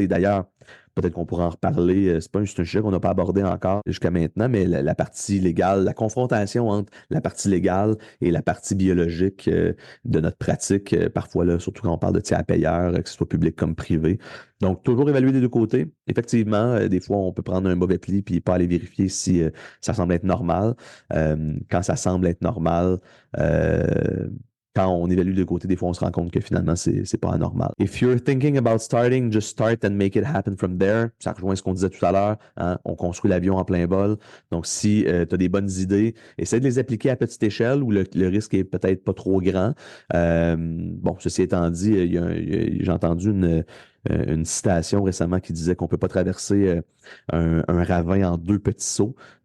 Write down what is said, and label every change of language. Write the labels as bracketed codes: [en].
[fr] Et d'ailleurs, peut-être qu'on pourra en reparler. C'est un sujet qu'on n'a pas abordé encore jusqu'à maintenant, mais la partie légale, la confrontation entre la partie légale et la partie biologique de notre pratique, parfois, là, surtout quand on parle de tiers payeurs, que ce soit public comme privé. Donc, toujours évaluer des deux côtés. Effectivement, des fois, on peut prendre un mauvais pli puis pas aller vérifier si ça semble être normal. Quand ça semble être normal, quand on évalue de côté, des fois, on se rend compte que finalement, c'est pas anormal. [en] If you're thinking about starting, just start and make it happen from there. [fr] Ça rejoint ce qu'on disait tout à l'heure. Hein? On construit l'avion en plein vol. Donc, si tu as des bonnes idées, essaie de les appliquer à petite échelle où le risque est peut-être pas trop grand. Bon, ceci étant dit, j'ai entendu une citation récemment qui disait qu'on peut pas traverser un ravin en deux petits sauts.